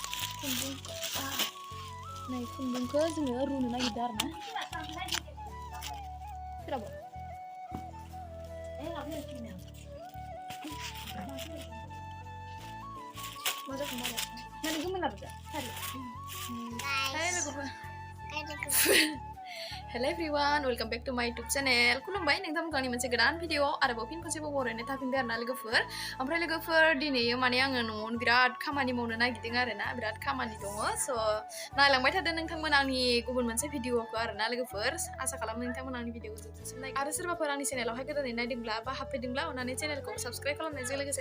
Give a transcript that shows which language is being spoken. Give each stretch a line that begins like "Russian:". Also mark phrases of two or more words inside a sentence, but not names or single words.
Bodo: नै खुन्दुंखौ जोङो रुनो नागिरदों आरोना सोराबो मा जाखो माने गोमोन लाबोदो
English: Hello everyone, welcome back to my YouTube channel.
Bodo: खुलुमबाय नोंथांमोनखौ आंनि मोनसे गोदान भिडिअ आरोबाव फिन खनसेबाव बरायनाय थाफिनबाय आरोना लोगोफोर ओमफ्राय लोगोफोर दिनै माने आङो न'आवनो बिराद खामानि मावनो नागिरदों आरोना बिराद खामानि दङ स' नायलांबाय थादों नोंथांमोन आंनि गुबुन मोनसे भिडिअखौ आरोना लोगोफोर आसा खालामो नोंथांमोन आंनि भिडिअखौ जोबजासिम नायगोन आरो सोरबाफोर आंनि चेनेलावहाय गोदानै नायदोंब्ला बा हाबफैदोंब्ला अननानै चेनेलखौ साबस्क्राइब खालामनायजों लोगोसे